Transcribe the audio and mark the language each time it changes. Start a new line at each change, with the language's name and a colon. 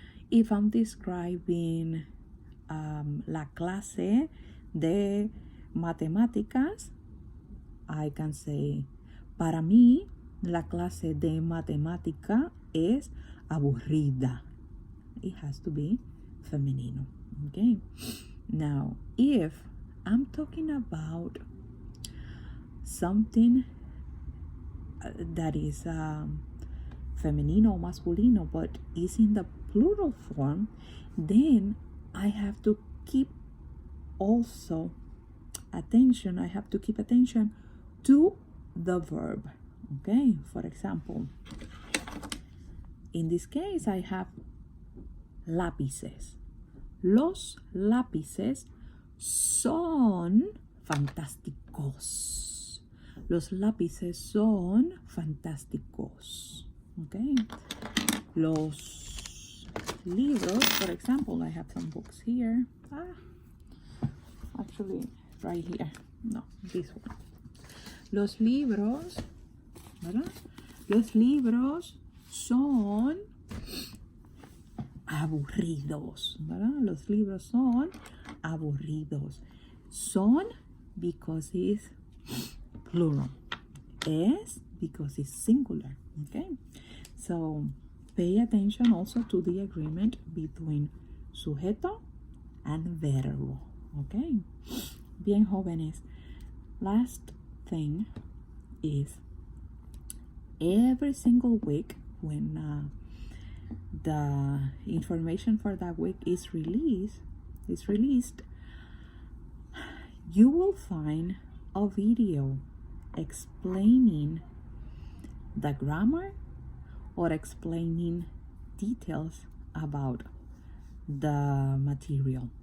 English: If I'm describing
Spanish: la clase de matemáticas,
English: I can say,
Spanish: para mí, la clase de matemática es aburrida.
English: It has to be femenino. Okay. Now, if I'm talking about something that is femenino, masculino, but is in the plural form, then I have to keep also attention. I have to keep attention to the verb. Okay, for example, in this case, I have lápices.
Spanish: Los lápices son fantásticos. Los lápices son fantásticos.
English: Okay.
Spanish: Los libros,
English: for example, I have some books here. Actually, right here. No, this one.
Spanish: Los libros, ¿verdad? Los libros son aburridos, ¿verdad? Los libros son aburridos.
English: Son because it's plural. Es because it's singular. Okay? So pay attention also to the agreement between sujeto and verbo. Okay?
Spanish: Bien, jóvenes.
English: Last thing is every single week when the information for that week is released, you will find a video explaining the grammar or explaining details about the material.